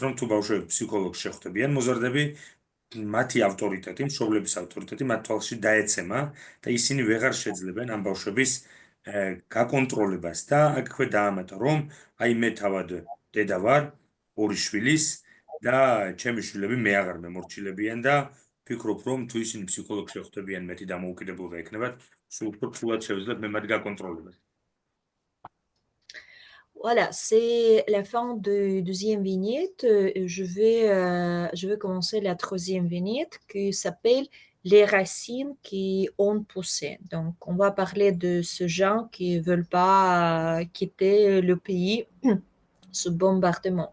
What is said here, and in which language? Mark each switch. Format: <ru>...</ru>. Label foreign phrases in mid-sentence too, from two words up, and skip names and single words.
<ka>რომ თუ ბავშვები ფსიქოლოგს შეხვდებიან მოზარდები მათი ავტორიტეტი, მშობლების ავტორიტეტი მათ თვალში დაეცემა და ისინი ვეღარ შეძლებენ ამ ბავშვების გაკონტროლებას და აქვე დაამატა რომ აი მე თავად დედა ვარ ორი შვილის და ჩემი შვილები მე აღარ მემორჩილებიან და ფიქრობ რომ თუ ისინი ფსიქოლოგს შეხვდებიან მეტი დამოუკიდებლობა ექნებათ სულ უფრო ფულად შევძლებთ მე მათ გაკონტროლებას.</ka> <fr>Voilà, c'est la fin de deuxième vignette. Je vais commencer la troisième vignette qui s'appelle Les racines qui ont poussé. Donc, on va parler de ce gens qui ne veulent pas quitter le pays, ce bombardement.</fr>